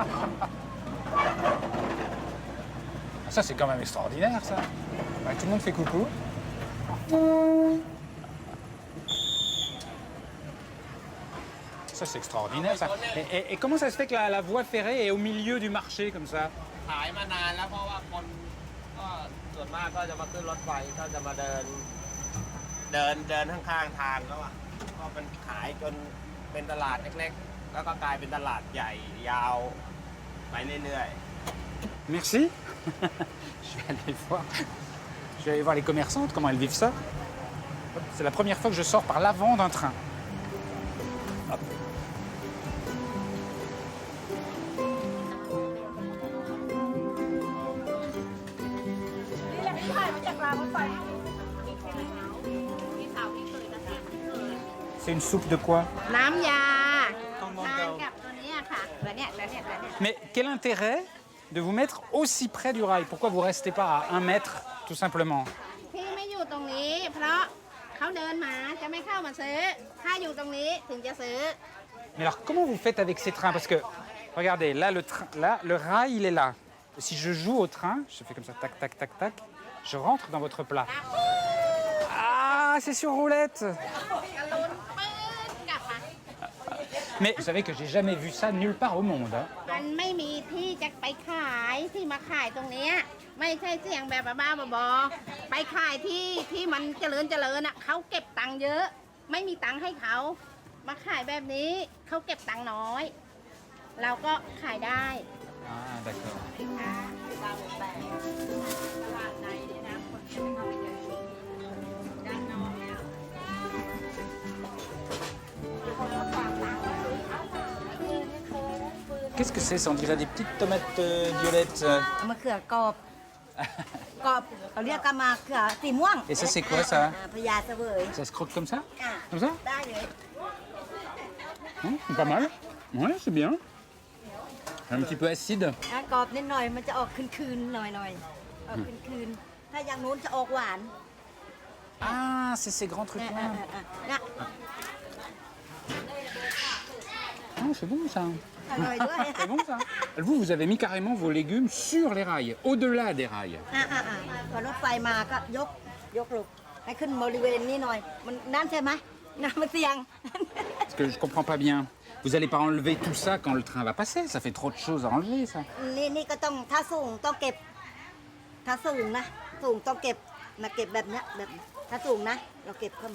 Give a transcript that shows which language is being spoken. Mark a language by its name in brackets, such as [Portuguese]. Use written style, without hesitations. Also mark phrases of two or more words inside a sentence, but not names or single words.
[French] Ça c'est quand même extraordinaire ça. Ouais, tout le monde fait coucou. Ça c'est extraordinaire ça. Et comment ça se fait que la voie ferrée est au milieu du marché comme ça? [Thai] ขายมานานแล้วเพราะว่าคนก็ส่วนมากก็จะมาขึ้นรถไฟก็จะมาเดินข้างๆทางแล้วอ่ะก็มันขายจนเป็นตลาดเล็กๆแล้วก็กลายเป็นตลาดใหญ่ยาวไปเรื่อยๆ [French] Merci. Je vais aller voir les commerçantes, comment elles vivent ça. C'est la première fois que je sors par l'avant d'un train. Hop. C'est une soupe de quoi? [Thai] น้ำยาทานกับตัวเนี้ยค่ะตัวเนี้ย [French] Mais quel intérêt de vous mettre aussi près du rail? Pourquoi vous restez pas à 1 mètre, tout simplement? [Thai] ที่ไม่อยู่ตรงนี้ เพราะเขาเดินมาจะไม่เข้ามาซื้อ ถ้าอยู่ตรงนี้ถึงจะซื้อ [French] Mais alors, comment vous faites avec ces trains? Parce que, regardez, là, le rail, il est là. Si je joue au train, je fais comme ça, tac, tac, tac, tac, je rentre dans votre plat. Ah, c'est sur roulette! Mais vous savez que j'ai jamais vu ça nulle part au monde. Hein. [Thai] มันไม่มีที่จะไปขายที่มาขายตรงเนี้ยไม่ใช่เสียงแบบบ้าๆบอๆไปขายที่มันเจริญอ่ะเขาเก็บตังค์เยอะ ไม่มีตังค์ให้เขามาขายแบบนี้เขาเก็บตังค์น้อย เราก็ขายได้ [French] Ah, d'accord. [Thai] ตลาดในเนี่ยนะคนจะไม่เข้าไปเดินด้านนอกเนี่ยคนมาฝากร้านก็ซื้อเอามา [French] Qu'est-ce que c'est? Ça, on dirait des petites tomates violettes. [Thai] มะเขือกรอบกรอบเขาเรียกกันมาเขือสีม่วง [French] Et ça, c'est quoi ça? [Thai] พญาเสวย [French] Ça se croque comme ça? [Thai] อ่ะ [French] Comme ça? [Thai] ได้เลย [French] C'est pas mal. Ouais, c'est bien. Un petit peu acide. [Thai] ถ้ากรอบนิดหน่อยมันจะออกคืนๆหน่อยๆออกคืนๆถ้าอย่างนู้นจะออกหวาน [French] Ah, c'est ces grands trucs [Thai] เนี่ย [French] là. Ah, c'est bon ça. [Thai] อร่อยด้วย [French] C'est bon ça. Vous avez mis carrément vos légumes sur les rails, au-delà des rails. [Thai] พอรถไฟมาก็ยกลูกให้ขึ้นบริเวณนี้หน่อยมันนั่นใช่ไหมน้ำมันเสี่ยง [French] Parce que je comprends pas bien. Vous allez pas enlever tout ça quand le train va passer. Ça fait trop de choses à enlever ça. [Thai] นี่ก็ต้องถ้าสูงต้องเก็บถ้าสูงนะสูงต้องเก็บมาเก็บแบบเนี้ยแบบถ้าสูงนะเราเก็บเข้ามา